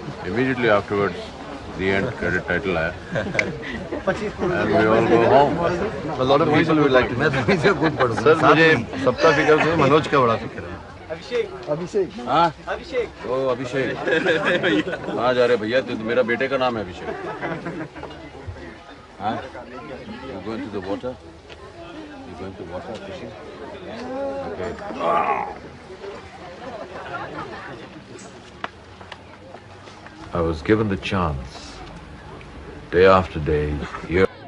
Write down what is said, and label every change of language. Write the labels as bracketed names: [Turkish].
[English] Immediately afterwards, the end credit title आया। And we all go home. A lot of people would like to. [Hindi] मैं तो इसे खुद पढ़ूँ। Sir मुझे सबका फिक्र है, मनोज का बड़ा फिक्र है। अभिषेक। हाँ? ओ अभिषेक। कहाँ जा रहे भैया? तो मेरा बेटे का नाम है अभिषेक। [English] हाँ? You going to the water? You going to water fishing? Okay. I was given the chance, day after day, year.